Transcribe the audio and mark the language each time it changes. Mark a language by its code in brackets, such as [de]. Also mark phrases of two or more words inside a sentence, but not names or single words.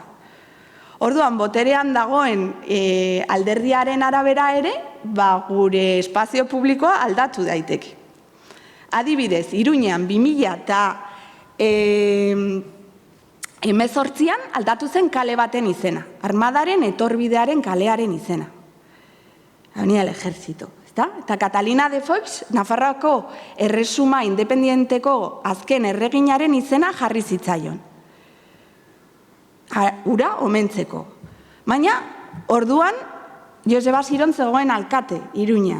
[eu] Orduan, boterean dagoen alderdiaren arabera ere, gure espazio publikoa aldatu daiteke. Adibidez, Iruñean 2018an aldatu zen kale baten izena, Armadaren etorbidearen kalearen izena. [es] Venía el ejército, [eu] ezta? Eta Catalina de Foix, Nafarroako erresuma independienteko azken erreginaren izena jarri zitzaion. Ura omentzeko. Baina, orduan, Joseba Siron zegoen alkate, Iruñean.